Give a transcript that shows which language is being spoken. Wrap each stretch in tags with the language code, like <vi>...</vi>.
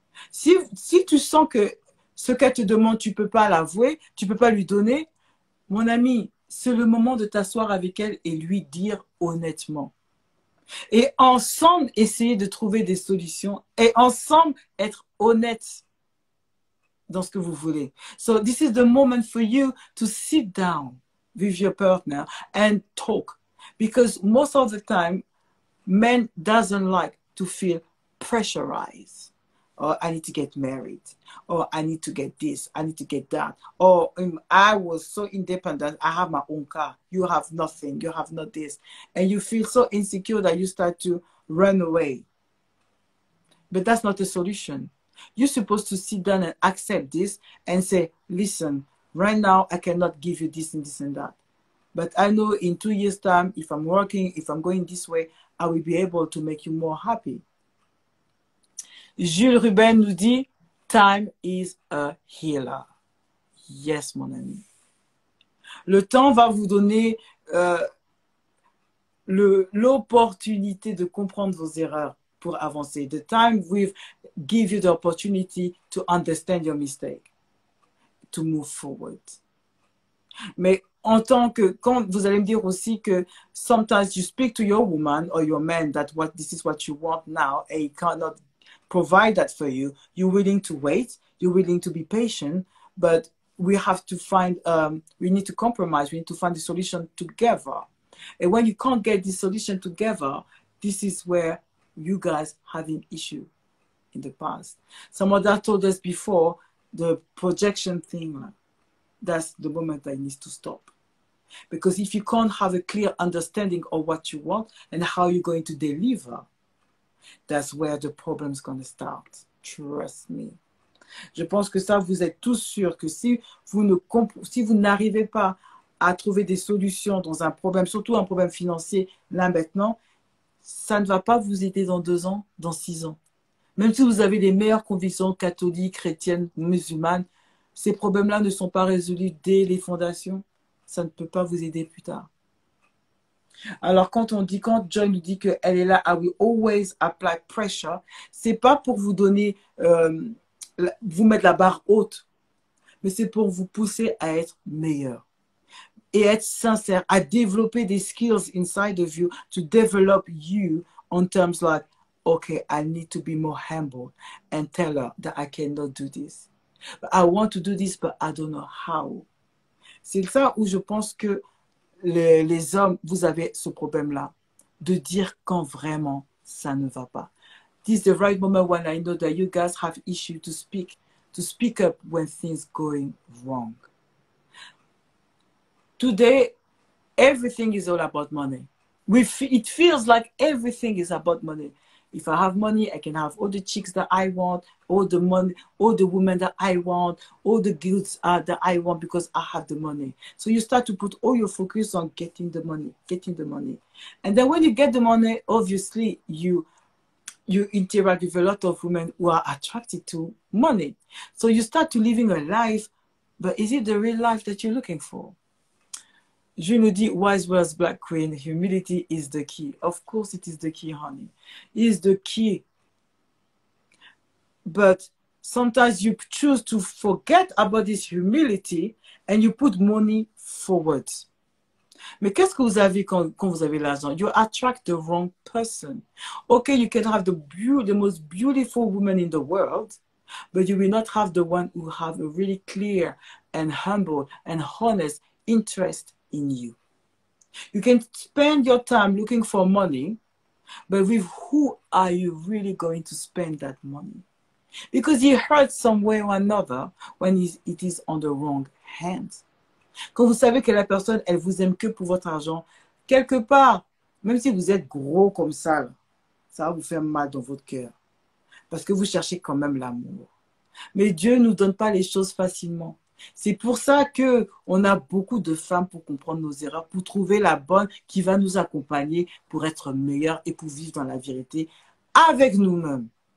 <fr>Si tu sens que ce qu'elle te demande, tu ne peux pas l'avouer, tu ne peux pas lui donner, mon ami, c'est le moment de t'asseoir avec elle et lui dire honnêtement. Et ensemble, essayer de trouver des solutions et ensemble, être honnête dans ce que vous voulez.</fr> <en>So this is the moment for you to sit down with your partner and talk. Because most of the time, men doesn't like to feel pressurized. Or I need to get married. Or I need to get this. I need to get that. Or I was so independent. I have my own car. You have nothing. You have not this. And you feel so insecure that you start to run away. But that's not a solution. You're supposed to sit down and accept this and say, listen, right now I cannot give you this and this and that. But I know in 2 years' time, if I'm working, if I'm going this way, I will be able to make you more happy. Jules Ruben</en> <fr>nous dit,</fr> <en>time is a healer. Yes,</en> <fr>mon ami. Le temps va vous donner l'opportunité de comprendre vos erreurs pour avancer.</fr> <en>The time will give you the opportunity to understand your mistake, to move forward.</en> <fr>Mais en tant que, quand vous allez me dire aussi que</fr> <en>sometimes you speak to your woman or your man that this is what you want now and he cannot provide that for you, you're willing to wait, you're willing to be patient, but we have to find, we need to compromise. We need to find the solution together. And when you can't get the solution together, this is where you guys have an issue in the past. Some of that told us before, the projection thing, that's the moment that needs to stop. Because if you can't have a clear understanding of what you want and how you're going to deliver, that's where the problem's going to start. Trust me.</en> <fr>Je pense que ça, vous êtes tous sûrs que si vous n'arrivez pas à trouver des solutions dans un problème, surtout un problème financier, là maintenant, ça ne va pas vous aider dans 2 ans, dans 6 ans. Même si vous avez les meilleures convictions catholiques, chrétiennes, musulmanes, ces problèmes-là ne sont pas résolus dès les fondations. Ça ne peut pas vous aider plus tard. Alors quand Joy nous dit qu'elle est là,</fr> <en>I will always apply pressure,</en> <fr>c'est pas pour vous donner, vous mettre la barre haute, mais c'est pour vous pousser à être meilleur. Et être sincère, à développer des</fr> <en>skills inside of you, to develop you on terms like, okay, I need to be more humble and tell her that I cannot do this. But I want to do this, but I don't know how.</en> <fr>C'est ça où je pense que les hommes, vous avez ce problème-là, de dire quand vraiment ça ne va pas.</fr> <en>This is the right moment when I know that you guys have issue to speak up when things going wrong. Today, everything is all about money. It feels like everything is about money. If I have money, I can have all the chicks that I want, all the money, all the women that I want, all the goods that I want because I have the money. So you start to put all your focus on getting the money. And then when you get the money, obviously you interact with a lot of women who are attracted to money. So you start to living a life, but is it the real life that you're looking for?</en> <fr>Je nous dis,</fr> <en>wise words, Black Queen, humility is the key. Of course it is the key, honey. It is the key. But sometimes you choose to forget about this humility and you put money forward.</en> <fr>Mais qu'est-ce que vous avez quand vous avez l'argent?</fr> <en>You attract the wrong person. Okay, you can have the most beautiful woman in the world, but you will not have the one who have a really clear and humble and honest interest in you. You can spend your time looking for money, but with who are you really going to spend that money? Because you hurt some way or another when it is on the wrong hands.</en> <fr>Quand vous savez que la personne, elle vous aime que pour votre argent, quelque part, même si vous êtes gros comme ça va vous faire mal dans votre cœur. Parce que vous cherchez quand même l'amour. Mais Dieu ne nous donne pas les choses facilement. C'est pour ça qu'on a beaucoup de femmes pour comprendre nos erreurs, pour trouver la bonne qui va nous accompagner pour être meilleure et pour vivre dans la vérité avec nous-mêmes.</fr>